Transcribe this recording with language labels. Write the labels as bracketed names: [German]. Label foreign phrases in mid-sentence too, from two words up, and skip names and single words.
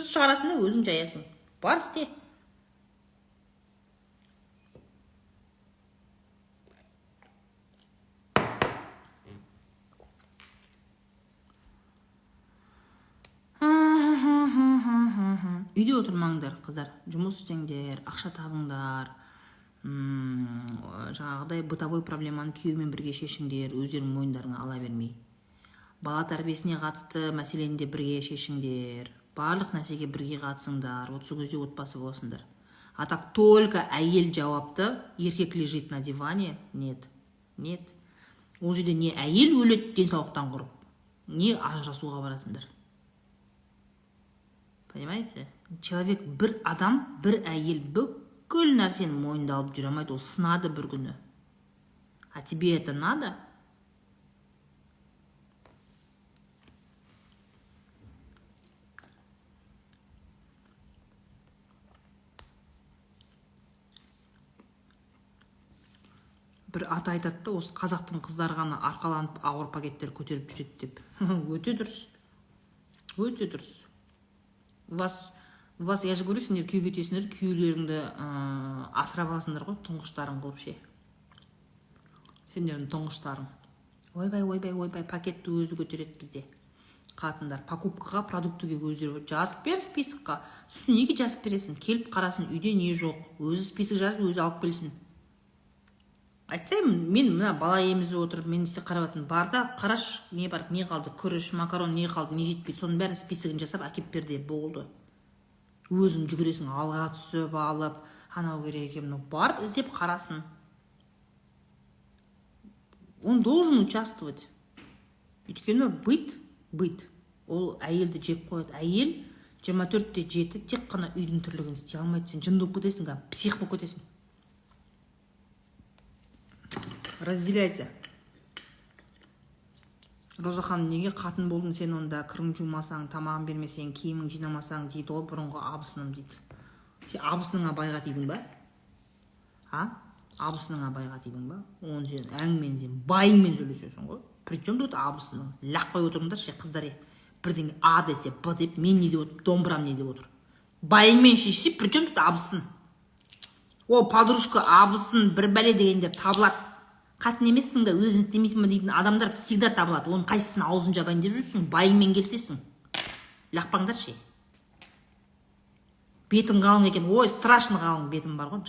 [Kazakh] Шығарасын да өзің жаясың. Бар істе. Үйде отырмаңдар, қыздар. Жұмыс істеңдер, ақша табыңдар. Жаңағыдай бытовой проблеманы күйеумен бірге шешіңдер, өздерің мойындарыңа ала бермей. Бала тәрбиесіне қатысты мәселені де бірге шешіңдер. Барлық нәрсеге бірге қатысыңдар. Осы көзде отбасы болсыңдар. [Russian] А так только [Kazakh] әйел жауапты, еркек [Russian] лежит на диване. Нет. [Kazakh] Ол жерде не әйел өледі денсаулықтан құрып, не ажырасуға барасыңдар. [Russian] Понимаете? [Kazakh] Человек бір адам, бір әйел бүкіл нәрсені мойнында алып жүре алмайды. Ол сынады бір күні. [Russian] А тебе это надо? [Kazakh] Бір ата айтады да, осы қазақтың қыздары ғана арқаланып ауыр пакеттер көтеріп жүреді деп. Өте дұрыс. [Russian] У вас, я же говорю, [Kazakh] сендер күйеуге кетесіңдер, күйеулеріңді асырап аласыңдар ғой, тұңғыштарың қылып ше. Сендердің тұңғыштарың. Ойбай, пакетті өзі көтереді бізде. Қатындар, покупкаға, продуктыге өздері жазып бер списокқа. Сосын неге жазып бересің? Келіп қарасын, үйде не жоқ. Өзі список жазып, өзі алып келсін. Айтсайым, мен мына бала емізіп отырып, мен істе қараватын барда, қараш, не бар, не қалды, күріш, макарон, не қалды, не жетпейді, соның бәрін списогын жасап, әкеп берді, болды. Өзің жүгіресің, алға түсіп, алып, анау керек екен, барып іздеп қарасын. [Russian] Он должен участвовать. [Kazakh] Өйткені быт. Ол әйелді жеп қояды. Әйел 24/7 тек қана үйдің тірлігін істей алмайды. Сен жынды болып кетесің, псих болып кетесің. [Russian] Разделяйте. [Kazakh] Роза ханым, неге қатын болдың сен онда, кірің жумасаң, тамағын бермесең, киімің жинамасаң дейді ғой, бұрынғы абысыным дейді. Сен абысыныңа байға тидің ба? Абысыныңа байға тидің ба? Оны сен әңгімен сен байыңмен сөйлесесің ғой. [Russian] Причем тут абысының? [Kazakh] Лақпай отырыңдар ше, қыздар. Бірдеңе А десе Б деп, мен не деп отыр, домбырам не деп отыр. байыңмен шешсе, [Russian] причем тут абысын. [Kazakh] Ол подружка, абысын, бір бәле дегендер табылады. Қатын емессің да өзін істемейсің ба дейтін адамдар всегда табылады. Оның қайсысын аузын жабайын деп жүрсің, байыңмен келсесің. Лақпаңдар ше. Бетің қалың екен. Ой, страшно қалың бетім бар ғой.